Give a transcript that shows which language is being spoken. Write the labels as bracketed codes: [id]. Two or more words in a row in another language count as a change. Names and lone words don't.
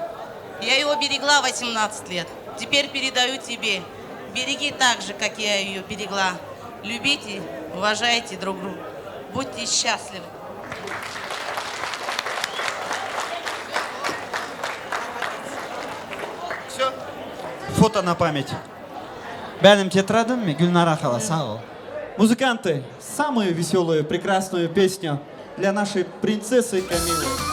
[ru] Я его берегла 18 лет. Теперь передаю тебе. Береги так же, как я ее берегла. Любите, уважайте друг друга. Будьте счастливы. Все. Фото на память. [tr] Benim тетрадым mi? Gülnara Hala, sağ ol. [ru] Музыканты, самую веселую, прекрасную песню для нашей принцессы Камилы.